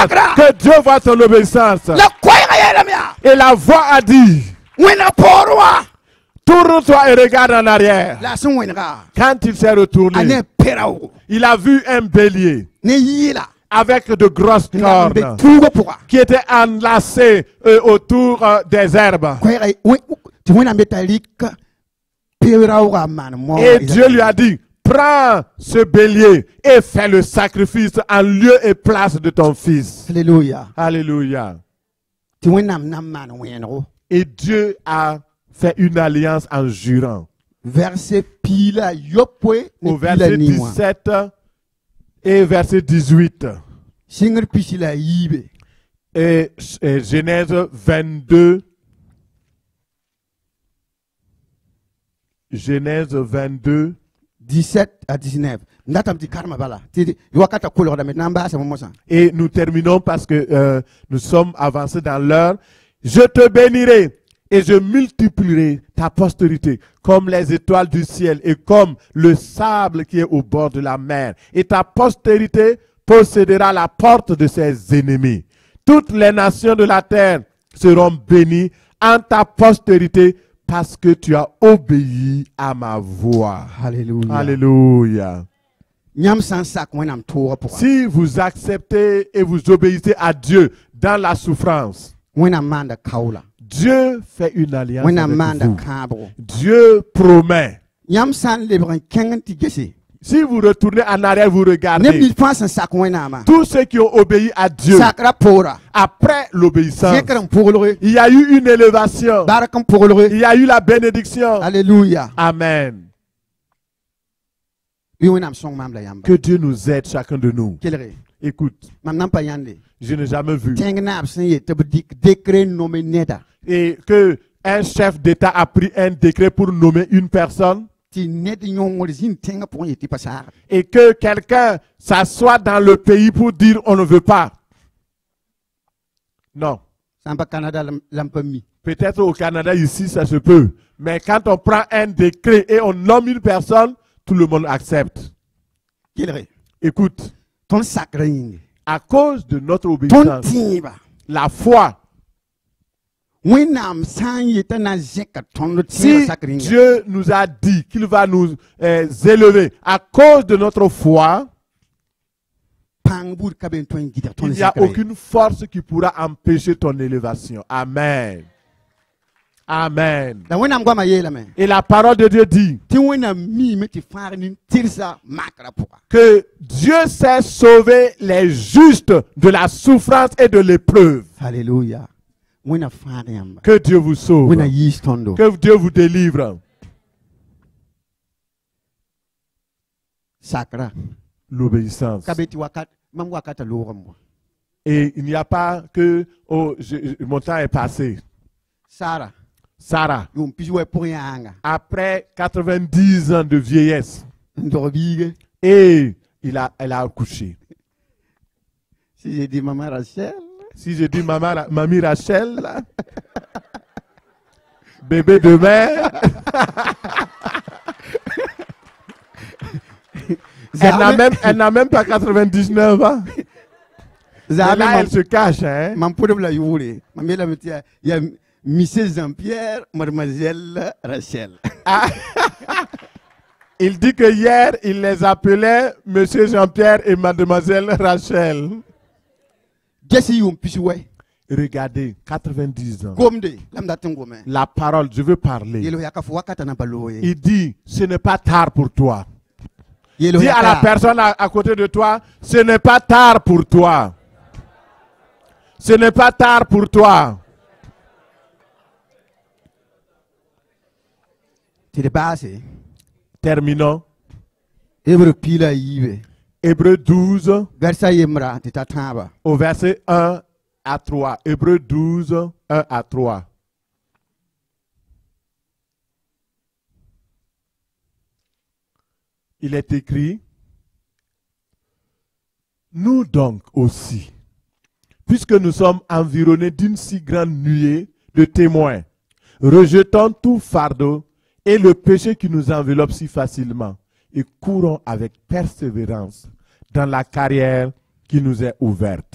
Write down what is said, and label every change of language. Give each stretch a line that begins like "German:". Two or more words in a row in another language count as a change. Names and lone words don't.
French: Que Dieu voit ton obéissance. Et la voix a dit, tourne-toi et regarde en arrière. Quand il s'est retourné, il a vu un bélier avec de grosses
Mossi: nga be
French: cornes
Mossi: tuuga pʋga
French: qui étaient enlacées autour des herbes.
Mossi: tɩ wẽnnaam be t'a rɩk peouraooga n maan moog
French: Et Dieu lui a dit, prends ce bélier et fais le sacrifice en lieu et place de ton fils. Alléluia. Alléluia.
Mossi: tɩ wẽnnaam na n maan wẽnego
French: Et Dieu a fait une alliance en jurant.
Mossi: verset pila yopoe ne
French: Au
Mossi: pila
French: verset
Mossi: ningwa
French: 17 et verset 18.
Mossi: sɩngr pisi la yiibe
French: Et Genèse 22. Genèse 22.
Mossi: 17 à 19 ndatam tɩ karma bala tɩ wakata kolgdame na n baasame mosã
French: Et nous terminons parce que nous sommes avancés dans l'heure. Je te bénirai et je multiplierai ta postérité comme les étoiles du ciel et comme le sable qui est au bord de la mer. Et ta postérité possédera la porte de ses ennemis. Toutes les nations de la terre seront bénies en ta postérité parce que tu as obéi à ma voix. Alléluia. Alléluia.
Mossi: Yãmb sã n sak wẽnnaam toogã pʋga
French: Si vous acceptez et vous obéissez à Dieu dans la souffrance,
Mossi: wẽnnaam maanda kaola
French: Dieu fait une alliance
Mossi: wẽnnaam
French: avec
Mossi: maanda
French: vous.
Mossi: kãabgo
French: Dieu promet.
Mossi: yãmb sã n lebg n kẽng tɩ gese
French: Si vous retournez en arrière, vous
Mossi: neb
French: regardez.
Mossi: nins fãa sẽn sak wẽnnaamã
French: Tous ceux qui ont obéi à Dieu,
Mossi: sakra poora
French: après l'obéissance,
Mossi: zẽkr n pʋglge
French: il y a eu une élévation.
Mossi: bark n pʋglge
French: Il y a eu la bénédiction.
Mossi: alleluya
French: Amen.
Mossi: bɩ wẽnnaam sõng maam la yãmba
French: Que Dieu nous aide, chacun de nous.
Mossi: kelge
French: Écoute,
Mossi: mam na n pa yãnde
French: je n'ai jamais vu.
Mossi: tẽng naab sẽn yet tɩ b dɩk décret nome neda
French: Et que un chef d'État a pris un décret pour nommer une personne.
Mossi: tɩ ned yõngr zĩn tẽngã pʋgẽ yetɩ pa saagd
French: Et que quelqu'un s'assoit dans le pays pour dire on ne veut pas. Non.
Mossi: sã n pa canada la n pa mi
French: Peut-être au Canada, ici, ça se peut. Mais quand on prend un décret et on nomme une personne, tout le monde accepte.
Mossi: kelge
French: Écoute,
Mossi: tõnd sakra yĩnge
French: à cause de notre
Mossi: tõnd
French: obéissance,
Mossi: tẽeba
French: la foi,
Mossi: wẽnnaam sã n yeta na zẽka tõnd tẽeba
French: si
Mossi: sakr yĩnga
French: Dieu nous a dit qu'il va nous élever à cause de notre foi,
Mossi: pãng buud ka be n tõe n gɩdg
French: il
Mossi: tõnd
French: n'y a
Mossi: zẽkre
French: aucune force qui pourra empêcher ton élévation. Amen. Amen.
Mossi: la wẽnnaam goamã yeelame
French: Et la parole de Dieu dit
Mossi: tɩ wẽnnaam miime tɩ fãag nin-tɩrsa makrã pʋga
French: que Dieu sait sauver les justes de la souffrance et de l'épreuve.
Mossi: halleluya wẽnna fãag yãmba
French: Que Dieu vous sauve.
Mossi: wẽnna yiis tõndo
French: Que Dieu vous délivre.
Mossi: sakra
French: L'obéissance.
Mossi: ka be tɩ wakat mam wakata loogem wa
French: Et il n'y a pas que mon temps est passé.
Mossi: sara
French: Sarah,
Mossi: yʋʋm pis wɛ pʋg yãanga
French: après 90 ans de vieillesse,
Mossi: n dog biige
French: et elle a accouché. si j'ai dit maman Rachel Si je dis mamie Rachel, là, bébé de mère, elle n'a même pas 99 ans. Et là, elle se cache. Hein?
Mossi: mam pʋdb la yʋʋre mam yeelame tɩ yaa Monsieur Jean-Pierre, mademoiselle Rachel.
French: Ah. Il dit que hier, il les appelait Monsieur Jean-Pierre et Mademoiselle Rachel.
Mossi: Gesi yʋʋm pis wɛ
French: Regardez, 90 ans.
Mossi: gomde lam dat n gome
French: La parole, je veux parler.
Mossi: yelo yaka fo wakata na pa loog ye
French: Il dit, ce n'est pas tard pour toi.
Mossi: yelo
French: Dis à la personne à côté de toi, ce n'est pas tard pour toi. Ce n'est pas tard pour toi.
Mossi: tɩ d baase
French: Terminons.
Mossi: hebre piila yiibe
French: Hébreux 12
Mossi: garsa yembra tɩ ta tãaba
French: au verset 1 à 3. Hébreux 12, 1 à 3. Il est écrit, nous donc aussi, puisque nous sommes environnés d'une si grande nuée de témoins, rejetons tout fardeau et le péché qui nous enveloppe si facilement et courons avec persévérance dans la carrière qui nous est ouverte.